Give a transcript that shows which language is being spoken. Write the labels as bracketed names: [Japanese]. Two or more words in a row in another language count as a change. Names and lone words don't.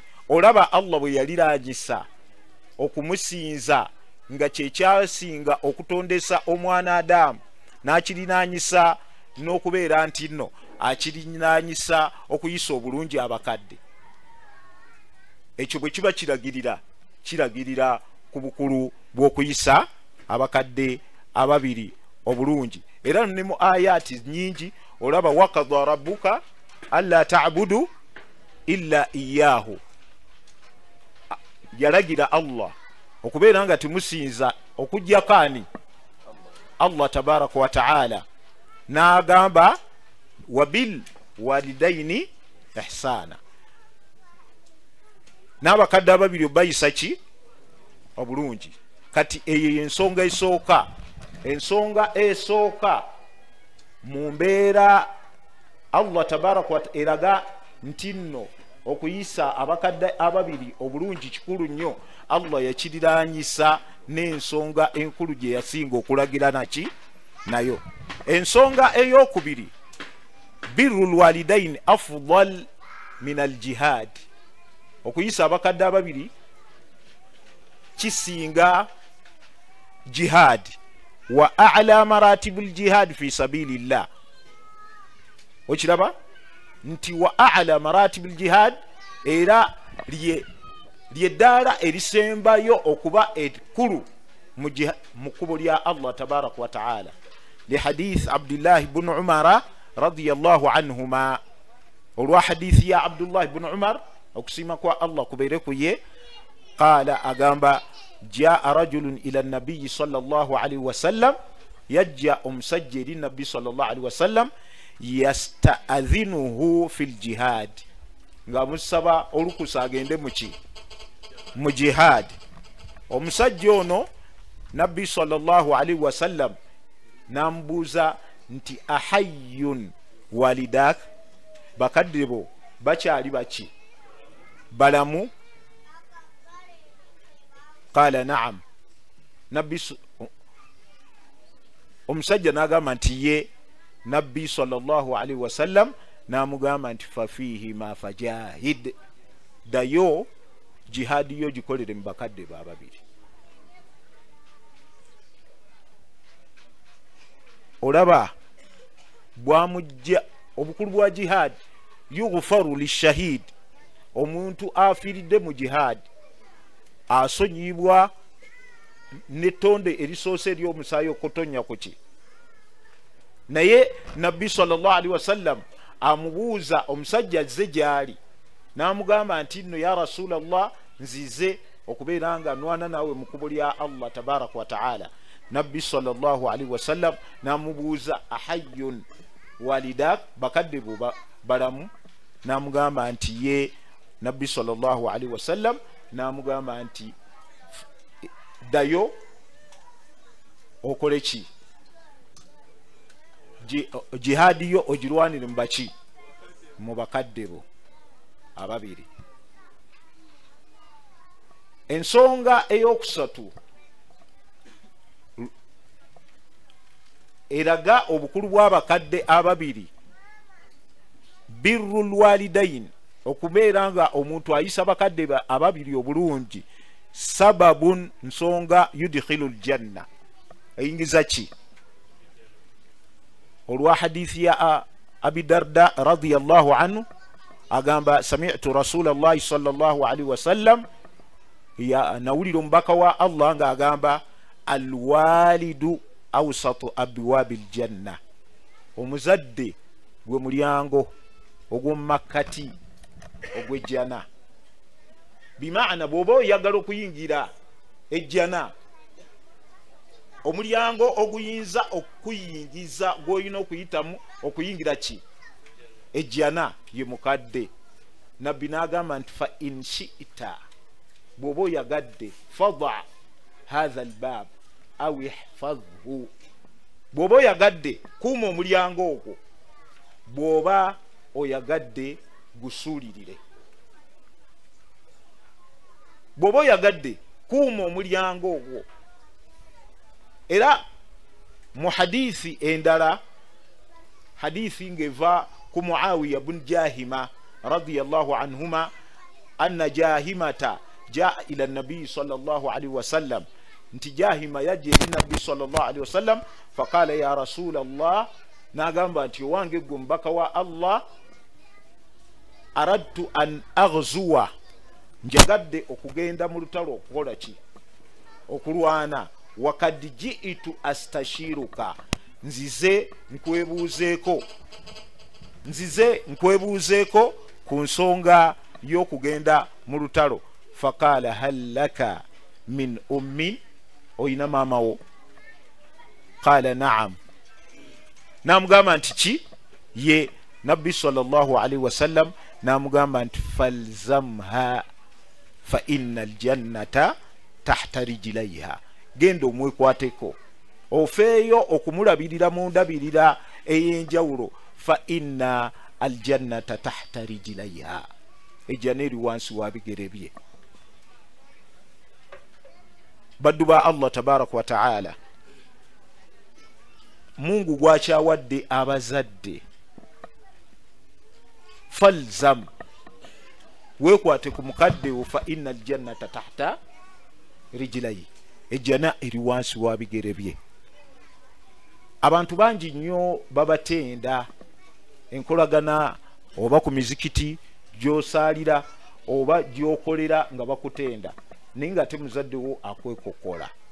[Ganda] Olaba Allah bwe yaliraanyisa okumusinza nga kyekyasinga okutondesa omwana Adamu n'akirinaanyisa n'okubeera nti nno akirinaanyisa okuyisa obulungi abakadde. Ekyo bwe kiba kiragirira ku bukulu bw'okuyisa abakadde ababiri obulungi. Era ne mu ayati nyingi olaba [Arabic] وقضى ربك ألا تعبدوا إلا إياه, [Ganda] yalagira Allah okubeera nga tumusinza okujjako ani [Arabic] الله تبارك وتعالى, [Ganda] n'agamba [Arabic] وبالوالدين إحسانا, [Ganda] n'abakadde ababiri obayisa ki obulungi. Kati eyo ensonga esooka mu mbeera [Arabic] الله تبارك وتعالى [Ganda] eraga nti nno okuyisa abakadde ababiri obulungi kikulu nnyo. Allah yakiriraanyisa n'ensonga enkulu gye yasinga okulagira naki nayo. Ensonga ey'okubiri [Arabic] بر الوالدين أفضل من الجهاد, [Ganda] okuyisa abakadde ababiri kisinga jihad. [Arabic] وأعلى مراتب الجهاد في سبيل الله, [Ganda] okiraba nti [Arabic] وأعلى مراتب الجهاد [Ganda] era lyeddaala erisembayo okuba ekkulu mu kkubo lya [Arabic] الله تبارك وتعالى. لحديث عبد الله بن عمر رضي الله عنهما, [Ganda] olwa hadithi ya Abdullah ibn Umar okusiima kwa Allah kubeere ku ye, [Arabic] qaala agamba جاء رجل إلى النبي صلى الله عليه وسلم, [Ganda] yajja omusajja eri nabbi [Arabic] صلى الله عليه وسلم يستأذنه في الجهاد, [Ganda] nga musaba olukusa agende mu jihad. Omusajja ono nabbi [Arabic] صلى الله عليه وسلم [Ganda] namubuuza nti [Arabic] أحي والداك, [Ganda] bakadde bo bakyali baki balamu? [Arabic] قال نعم, [Ganda] nabbi omusajja n'agamba nti ye. Nabbi [Arabic] صلى الله عليه وسلم [Ganda] n'amugamba nti [Arabic] ففيهما فجاهد, [Ganda] dayo jihadi yo gikolere mu bakadde bo ababiri. Olaba bwamujja obukulu bwa jihad, [Arabic] يغفر للشهيد, [Ganda] omuntu afiiridde mu jihad asonyibwa n'ettonde erisoose ery'omusaayi okutonya ku ki. Naye nabbi [Arabic] صلى الله عليه وسلم [Ganda] amubuuza omusajja azze gyali, n'amugamba nti nno [Arabic] يا رسول الله [Ganda] nzize okubeera nga nwana naawe mu kkubo lya [Arabic] الله تبارك وتعالى. [Ganda] Nabbi [Arabic] صلى الله عليه وسلم [Ganda] n'amubuuza [Arabic] أحي والداك, [Ganda] bakadde bo balamu? N'amugamba nti ye. Nabbi [Arabic] صلى الله عليه وسلم [Ganda] n'amugamba nti dayo okole ki, jihadi yo ogirwanire mu baki, mu bakadde bo ababiri. Ensonga ey'okusatu eraga obukulu bw'abakadde ababiri. [Arabic] بر الوالدين, [Ganda] okubeera nga omuntu ayisa bakadde ababiri obulungi, sababun, nsonga, [Arabic] يدخل الجنة, [Ganda] eyingiza ki? Olwa hadithi ya Abi Darda [Arabic] رضي الله عنه [Ganda] agamba [Arabic] سمعت رسول الله صلى الله عليه وسلم, [Ganda] ya nawulira omubaka wa Allah nga agamba [Arabic] الوالد أوسط أبواب الجنة, [Ganda] omuzadde gwe mulyango ogw'omumakkati ogw'ejjana. Bimaana bw'oba oyagala okuyingira ejjana, omulyango oguyinza okuyingiza gw'olina okuyitamu okuyingira ki? Ejjana ye mukadde. Nabbi n'agamba nti [Arabic] فإن شئت, [Ganda] bw'oba oyagadde, [Arabic] فضع هذا الباب أو احفظه, [Ganda] bw'oba oyagadde kuuma omulyango ogwo, bw'oba oyagadde gusuulirire. Bw'oba oyagadde kuuma omulyango ogwo. Era mu hadithi endala, hadithi ngeva ku [Arabic] Muawiya bun Jahima رضي الله عنهما أن جاهمة جاء إلى النبي صلى الله عليه وسلم, [Ganda] nti Jahima yaje eri nabii [Arabic] صلى الله عليه وسلم فقال يا رسول الله, [Ganda] n'agamba nti owange gwe mubaka wa Allah, [Arabic] أردت أن أغزو, [Ganda] njagadde okugenda mu lutalo okukola ki? Okulwana. [Arabic] وقد جئت أستشيرك, [Ganda] nzize nkwebuuzeeko ku nsonga y'okugenda mu lutalo. [Arabic] فقال هل لك من أم, [Ganda] oyina maama wo? [Arabic] قال نعم, [Ganda] namugamba nti ki? Ye. Nabbi [Arabic] صلى الله عليه وسلم [Ganda] namugamba nti [Arabic] فالزمها فإن الجنة تحت رجليها, [Ganda] genda omwekwateko, ofeeyo okumulabirira mu ndabirira ey'enjawulo. [Arabic] فإن الجنة تحت رجليها, [Ganda] ejjana eri wansi wa bigere bye. Baddu ba [Arabic] الله تبارك وتعالى, [Ganda] Mungu gwakyawadde abazadde, falzam, weekwate ku mukadde wo, [Arabic] فإن الجنة تحت رجليه, [Ganda] ejjana eri wansi wa bigere bye. Abantu bangi nnyo babatenda enkolagana, oba ku mizikiti gy'osaalira oba gy'okolera nga bakutenda, naye nga ate muzadde wo akwekokola.